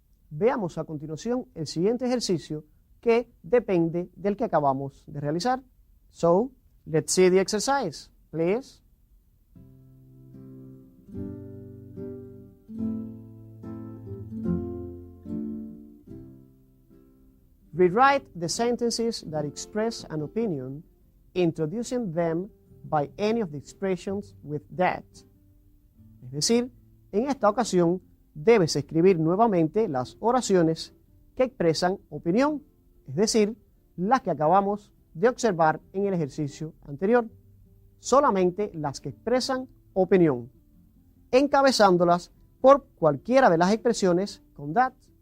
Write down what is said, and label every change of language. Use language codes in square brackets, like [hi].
[es] Veamos a continuación el siguiente ejercicio que depende del que acabamos de realizar. [en] So, let's see the exercise, please. Rewrite the sentences that express an opinion, introducing them by any of the expressions with that. [es] Es decir, en esta ocasión debes escribir nuevamente las oraciones que expresan opinión, es decir, las que acabamos de observar en el ejercicio anterior. Solamente las que expresan opinión, encabezándolas por cualquiera de las expresiones con that.